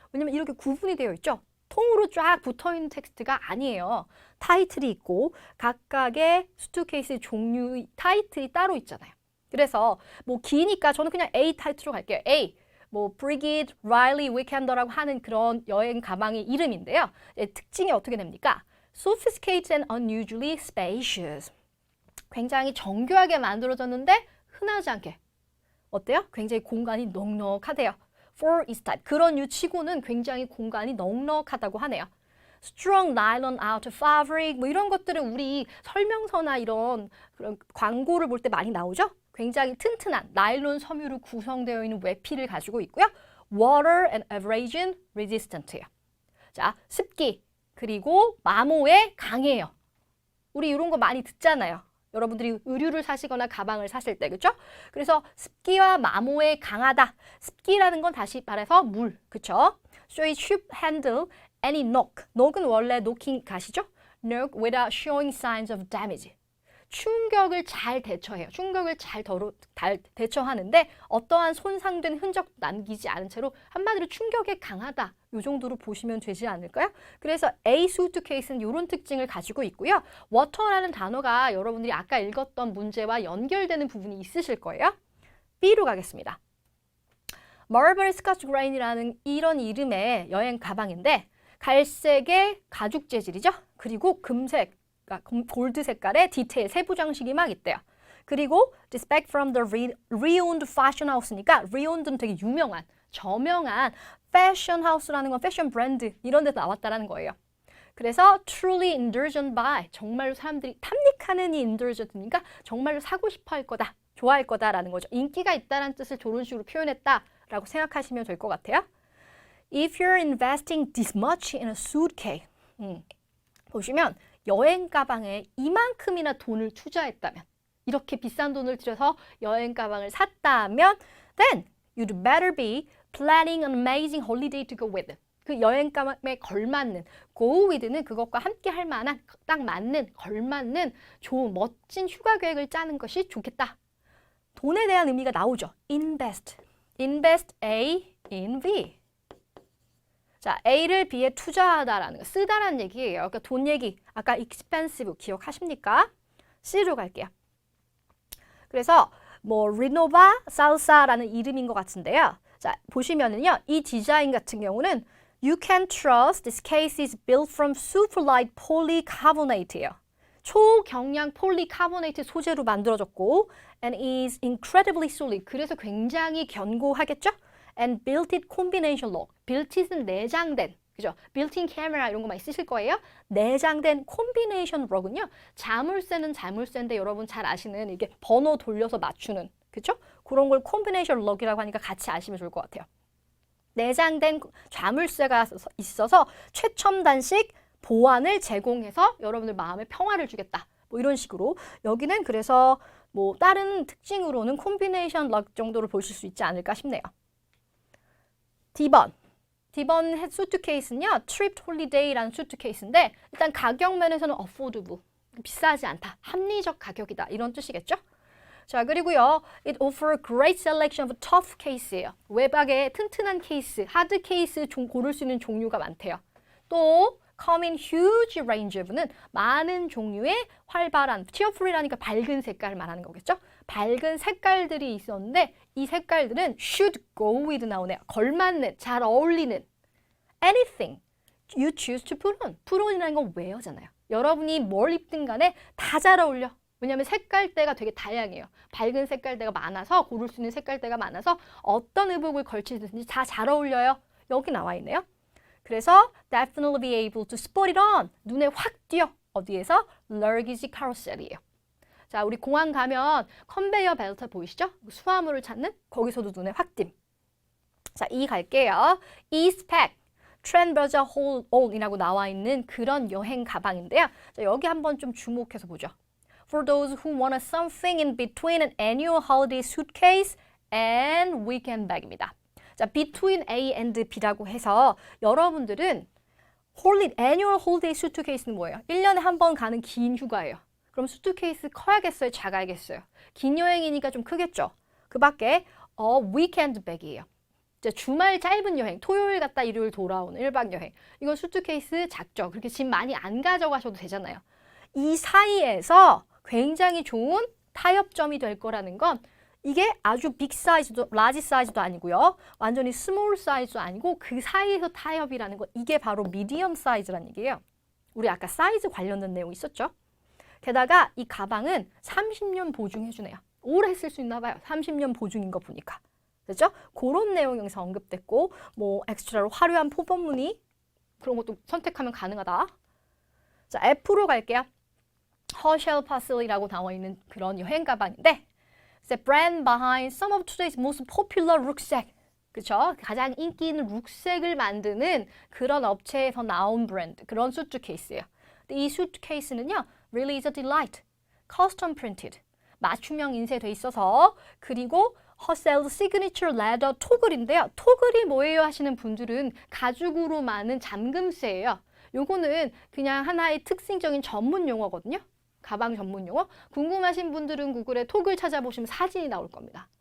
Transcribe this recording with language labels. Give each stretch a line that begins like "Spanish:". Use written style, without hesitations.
Korean: 왜냐면 이렇게 구분이 되어 있죠. 통으로 쫙 붙어있는 텍스트가 아니에요. 타이틀이 있고 각각의 수트케이스 종류 타이틀이 따로 있잖아요. 그래서 뭐 기니까 저는 그냥 A 타이틀로 갈게요. A, 뭐 브리깃, 라일리, 위켄더라고 하는 그런 여행 가방의 이름인데요. 특징이 어떻게 됩니까?
English: Sophisticated and unusually spacious.
Korean: 굉장히 정교하게 만들어졌는데 흔하지 않게. 어때요? 굉장히 공간이 넉넉하대요.
English: For its type.
Korean: 그런 유치고는 굉장히 공간이 넉넉하다고 하네요.
English: Strong nylon outer fabric.
Korean: 뭐 이런 것들은 우리 설명서나 이런 그런 광고를 볼 때 많이 나오죠? 굉장히 튼튼한 나일론 섬유로 구성되어 있는 외피를 가지고 있고요.
English: Water and abrasion resistant예요.
Korean: 자, 습기 그리고 마모에 강해요. 우리 이런 거 많이 듣잖아요. 여러분들이 의류를 사시거나 가방을 사실 때, 그렇죠? 그래서 습기와 마모에 강하다. 습기라는 건 다시 말해서 물, 그렇죠?
English: So it should handle any knock.
Korean: knock은 원래 knocking 가시죠?
English: knock without showing signs of damage.
Korean: 충격을 잘 대처해요. 충격을 잘 대처하는데 어떠한 손상된 흔적 남기지 않은 채로 한마디로 충격에 강하다. 이 정도로 보시면 되지 않을까요? 그래서 A 수트케이스는 이런 특징을 가지고 있고요. water라는 단어가 여러분들이 아까 읽었던 문제와 연결되는 부분이 있으실 거예요. B로 가겠습니다. Marlboro Scotch Grain이라는 이런 이름의 여행 가방인데 갈색의 가죽 재질이죠. 그리고 금색, 골드 색깔의 디테일, 세부 장식이 막 있대요. 그리고
English: Respect from the renowned fashion house
Korean: 니까 renowned는 되게 유명한, 저명한 패션 하우스라는 건 패션 브랜드 이런 데서 나왔다라는 거예요. 그래서
English: truly indulgent by,
Korean: 정말로 사람들이 탐닉하는 이 indulgent니까 정말로 사고 싶어 할 거다, 좋아할 거다라는 거죠. 인기가 있다는 뜻을 저런 식으로 표현했다라고 생각하시면 될 것 같아요.
English: If you're investing this much in a suitcase,
Korean: 보시면 여행 가방에 이만큼이나 돈을 투자했다면, 이렇게 비싼 돈을 들여서 여행 가방을 샀다면
English: then you'd better be planning an amazing holiday to go with.
Korean: 그 여행 가방에 걸맞는, go with는 그것과 함께 할 만한, 딱 맞는, 걸맞는 좋은 멋진 휴가 계획을 짜는 것이 좋겠다. 돈에 대한 의미가 나오죠.
English: invest. invest A in B.
Korean: 자, A를 B에 투자하다라는 거, 쓰다라는 얘기예요. 그러니까 돈 얘기, 아까 expensive 기억하십니까? C로 갈게요. 그래서 뭐 리노바 살사라는 이름인 것 같은데요. 자, 보시면은요, 이 디자인 같은 경우는
English: You can trust this case is built from super light polycarbonate예요.
Korean: 초경량 폴리카보네이트 소재로 만들어졌고
English: and is incredibly solid.
Korean: 그래서 굉장히 견고하겠죠?
English: and built-in combination lock.
Korean: built-in은 내장된, 그죠? built-in camera 이런 거 많이 쓰실 거예요. 내장된 combination lock은요. 자물쇠는 자물쇠인데 여러분 잘 아시는 이게 번호 돌려서 맞추는, 그죠? 그런 걸 combination lock이라고 하니까 같이 아시면 좋을 것 같아요. 내장된 자물쇠가 있어서 최첨단식 보안을 제공해서 여러분들 마음에 평화를 주겠다. 뭐 이런 식으로. 여기는 그래서 뭐 다른 특징으로는 combination lock 정도로 보실 수 있지 않을까 싶네요. D번 수트케이스는요. Trip Holiday라는 수트케이스인데 일단 가격 면에서는 affordable, 비싸지 않다, 합리적 가격이다 이런 뜻이겠죠. 자, 그리고요.
English: It offers great selection of tough case예요.
Korean: 외박에 튼튼한 케이스, 하드 케이스 고를 수 있는 종류가 많대요. 또
English: come in huge range of
Korean: 는 많은 종류의 활발한, cheerful이라니까 밝은 색깔을 말하는 거겠죠. 밝은 색깔들이 있었는데 이 색깔들은
English: should go with
Korean: 나오네요. 걸맞는, 잘 어울리는
English: anything you choose to put on.
Korean: put on이라는 건 wear잖아요. 여러분이 뭘 입든 간에 다 잘 어울려. 왜냐하면 색깔대가 되게 다양해요. 밝은 색깔대가 많아서 고를 수 있는 색깔대가 많아서 어떤 의복을 걸치든지 다 잘 어울려요. 여기 나와 있네요. 그래서
English: definitely be able to spot it on.
Korean: 눈에 확 띄어. 어디에서?
English: luggage carousel이에요.
Korean: 자, 우리 공항 가면 컨베이어 벨트 보이시죠? 수화물을 찾는 거기서도 눈에 확 띈. 자, 이 갈게요. E-Spec, Trendberger Hold On이라고 나와 있는 그런 여행 가방인데요. 자, 여기 한번 좀 주목해서 보죠.
English: For those who want something in between an annual holiday suitcase and weekend bag입니다.
Korean: 자, between A and B라고 해서 여러분들은 annual holiday suitcase는 뭐예요? 1년에 한 번 가는 긴 휴가예요. 그럼 수트케이스 커야겠어요? 작아야겠어요? 긴 여행이니까 좀 크겠죠? 그 밖에 weekend bag이에요. 주말 짧은 여행, 토요일 갔다 일요일 돌아오는 1박 여행. 이건 수트케이스 작죠? 그렇게 짐 많이 안 가져가셔도 되잖아요. 이 사이에서 굉장히 좋은 타협점이 될 거라는 건 이게 아주 빅 사이즈도, 라지 사이즈도 아니고요. 완전히 스몰 사이즈도 아니고 그 사이에서 타협이라는 건 이게 바로 미디엄 사이즈란 얘기예요. 우리 아까 사이즈 관련된 내용 있었죠? 게다가 이 가방은 30년 보증해주네요. 오래 쓸 수 있나 봐요. 30년 보증인 거 보니까. 그렇죠? 그런 내용이 여기서 언급됐고 뭐 엑스트라로 화려한 포번 무늬 그런 것도 선택하면 가능하다. 자, F로 갈게요.
English: Herschel Parcel이라고
Korean: 나와 있는 그런 여행 가방인데
English: The brand behind some of today's most popular rucksack.
Korean: 그렇죠? 가장 인기 있는 룩색을 만드는 그런 업체에서 나온 브랜드, 그런 수트케이스예요. 근데 이 수트케이스는요,
English: really is a delight. custom printed.
Korean: 맞춤형 인쇄돼 있어서 그리고
English: Herschel's signature leather
Korean: 토글인데요. 토글이 뭐예요 하시는 분들은 가죽으로 많은 잠금쇠예요. 요거는 그냥 하나의 특징적인 전문 용어거든요. 가방 전문 용어. 궁금하신 분들은 구글에 토글 찾아보시면 사진이 나올 겁니다.